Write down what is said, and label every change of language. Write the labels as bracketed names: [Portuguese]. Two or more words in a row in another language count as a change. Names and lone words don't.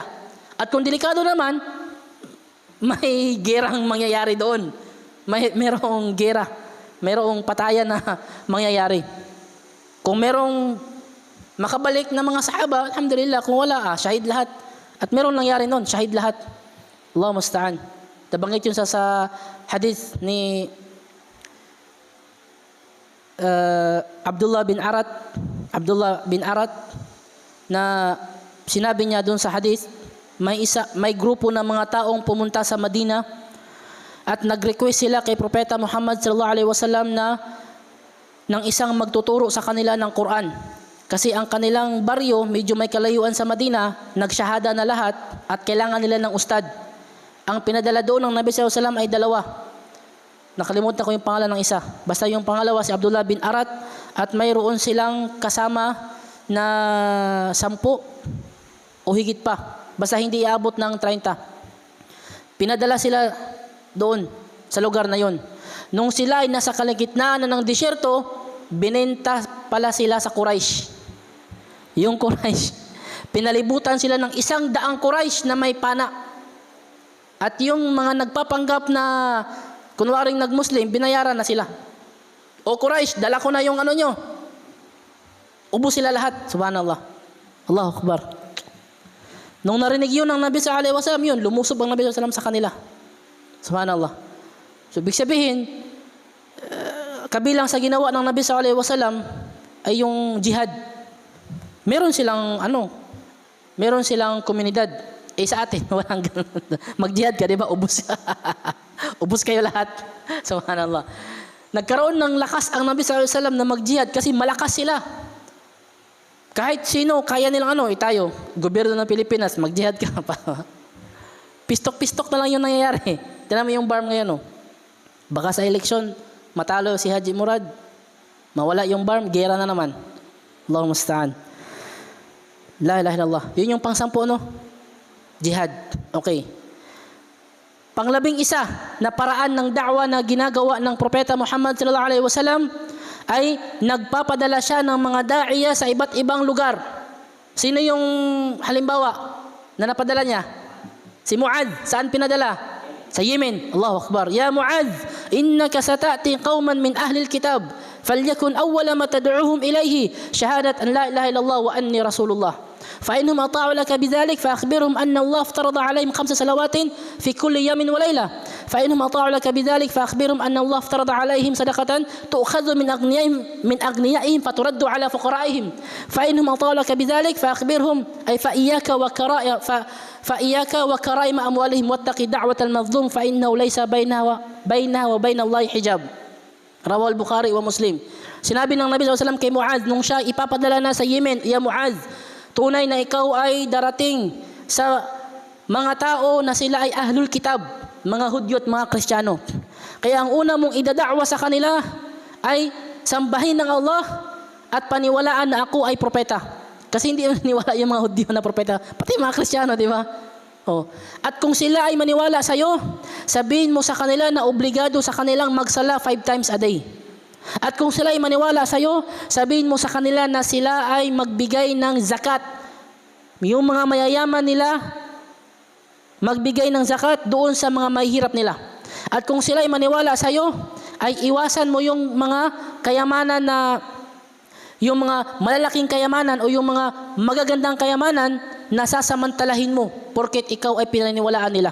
[Filipino] At kung delikado naman, may gerang mangyayari doon. Merong gera. Merong patayan na mangyayari. Kung merong makabalik na mga sahaba, alhamdulillah. Kung wala, shahid lahat. At merong nangyari noon, shahid lahat. [Arabic] الله المستعان. [Filipino] Nabanggit yun sa hadith ni Abdullah bin Arat na sinabi niya doon sa hadith, may grupo ng mga taong pumunta sa Madina at nag-request sila kay Propeta Muhammad [Arabic] صلى الله عليه وسلم [Filipino] na ng isang magtuturo sa kanila ng Quran. Kasi ang kanilang baryo medyo may kalayuan sa Madina, nagsyahada na lahat at kailangan nila ng ustad. Ang pinadala doon ng Nabi [Arabic] صلى الله عليه وسلم [Filipino] ay 2. Nakalimutan ko yung pangalan ng isa. Basta yung pangalawa si Abdullah bin Arat at mayroon silang kasama na 10 o higit pa. Basta hindi iabot ng 30. Pinadala sila doon sa lugar na yon. Nung sila ay nasa kalagitnaan ng disyerto, binenta pala sila sa Quraysh. Yung Quraysh. Pinalibutan sila ng 100 Quraysh na may pana. At yung mga nagpapanggap na kunwaring nag-Muslim, binayaran na sila. O Quraysh, dala ko na yung ano nyo. Ubus sila lahat. [Arabic] سبحان الله. الله أكبر. [Filipino] Nung narinig yun ng Nabi [Arabic] صلى الله عليه وسلم, [Filipino] yun, lumusob ang Nabi [Arabic] صلى الله عليه وسلم [Filipino] sa kanila. Subhanallah. So, ibig sabihin, kabilang sa ginawa ng Nabi [Arabic] صلى الله عليه وسلم [Filipino] ay yung jihad. Meron silang komunidad. Sa atin, walang ganun. Mag-jihad ka, di ba? Ubus. Ubus kayo lahat. Subhanallah. Nagkaroon ng lakas ang Nabi [Arabic] صلى الله عليه وسلم [Filipino] na mag-jihad kasi malakas sila. Kahit sino, kaya nilang tayo, gobyerno ng Pilipinas, mag-jihad ka pa. Pistok-pistok na lang yung nangyayari. Tignan mo yung BARM ngayon. Baka sa eleksyon, matalo si Haji Murad, mawala yung BARM, gera na naman. [Arabic] اللهم المستعان. لا إله إلا الله. [Filipino] Yun yung pang-10, jihad. Okay. Pang-11 na paraan ng da'wa na ginagawa ng Propeta Muhammad [Arabic] صلى الله عليه وسلم [Filipino] ay nagpapadala siya ng mga da'iya sa iba't ibang lugar. Sino yung halimbawa na napadala niya? Si Mu'adh. Saan pinadala? Sa Yemen. [Arabic] الله أكبر. يا معاذ، إنك ستأتي قوماً من أهل الكتاب فليكن أول ما تدعوهم إليه شهادة أن لا إله إلا الله وأني رسول الله. فإنهم أطاعوا لك بذلك فأخبرهم أن الله افترض عليهم 5 صلوات في كل يوم وليلة فإنهم أطاعوا لك بذلك فأخبرهم أن الله افترض عليهم صدقة تؤخذ من أغنيائهم فترد على فقرائهم فإنهم أطاعوا لك بذلك فأخبرهم أي فإياك وكرائم أموالهم واتق دعوة المظلوم فإنه ليس بينها وبين الله حجاب. رواه البخاري ومسلم. [Filipino] Sinabi ng Nabi [Arabic] صلى الله عليه وسلم [Filipino] kay Mu'adh nung siya ipapadala na sa Yemen, ya Mu'adh, tunay na ikaw ay darating sa mga tao na sila ay [Arabic] أهل الكتاب, [Filipino] mga Hudyo at mga Kristiyano. Kaya ang una mong idada'wa sa kanila ay sambahin ng Allah at paniwalaan na ako ay propeta. Kasi hindi maniwala yung mga Hudyo na propeta, pati mga Kristiyano, di ba? At kung sila ay maniwala sa iyo, sabihin mo sa kanila na obligado sa kanilang magsala 5 [English] times a day. [Filipino] At kung sila ay maniwala sa iyo, sabihin mo sa kanila na sila ay magbigay ng zakat. Yung mga mayayaman nila, magbigay ng zakat doon sa mga mahihirap nila. At kung sila ay maniwala sa iyo, ay iwasan mo yung mga kayamanan na, yung mga malalaking kayamanan o yung mga magagandang kayamanan na sasamantalahin mo porket ikaw ay pinaniwalaan nila.